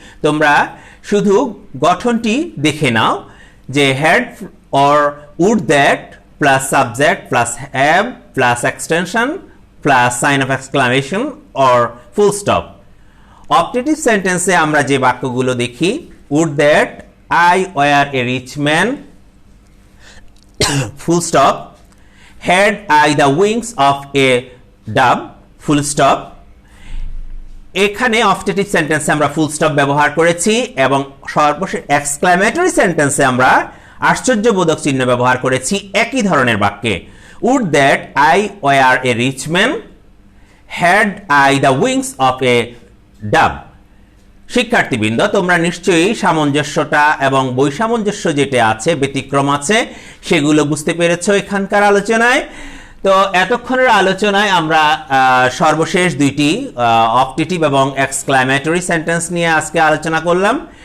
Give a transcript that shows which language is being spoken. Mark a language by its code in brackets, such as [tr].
[bn] তোমরা শুধু গঠনটি দেখে নাও যে [en] Had or would that plus subject plus have plus extension plus sign of exclamation or full stop. [bn] Optative সেন্টেন্সে আমরা যে বাক্যগুলো দেখি, [en] Would that I were a rich man, full stop. Had I the wings of a dove, full stop. [bn] এখানে optative সেন্টেন্সে আমরা full stop ব্যবহার করেছি এবং সর্বশেষ এক্সক্লামেটরি সেন্টেন্সে আমরা আশ্চর্যবোধক চিহ্ন ব্যবহার করেছি একই ধরনের বাক্যে। [en] Would that I were a rich man, had I the wings of a dove। [bn] শিক্ষার্থীবৃন্দ, তোমরা নিশ্চয়ই সামঞ্জস্যটা এবং বৈসামঞ্জস্য যেটা আছে, ব্যতিক্রম আছে, সেগুলো বুঝতে পেরেছো এখানকার আলোচনায়। তো এতক্ষণের আলোচনায় আমরা সর্বশেষ দুইটি অপটেটিভ এবং এক্সক্লামেটরি সেন্টেন্স নিয়ে আজকে আলোচনা করলাম।